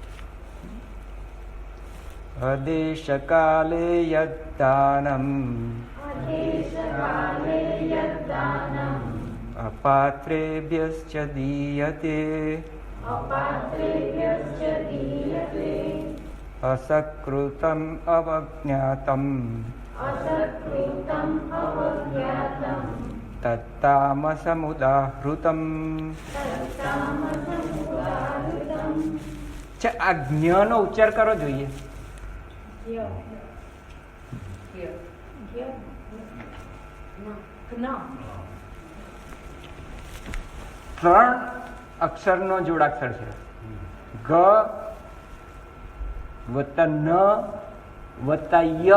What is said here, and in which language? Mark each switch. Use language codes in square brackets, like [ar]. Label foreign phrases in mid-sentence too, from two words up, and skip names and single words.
[sa] अदेशकाले यद्दानम अपात्रेभ्यश्च दीयते असत्कृतम अवज्ञातम असत्कृतम् अवज्ञातम् तत्तामसमुदाहृतम. तत्तामसमुदाहृतम् [gu] આ જ્ઞનો ઉચ્ચાર કરો જોઈએ. ज्ञ ज्ञ ત્રણ અક્ષરનો જોડાક્ષર છે. ગ વત્તા ન વત્તા ય.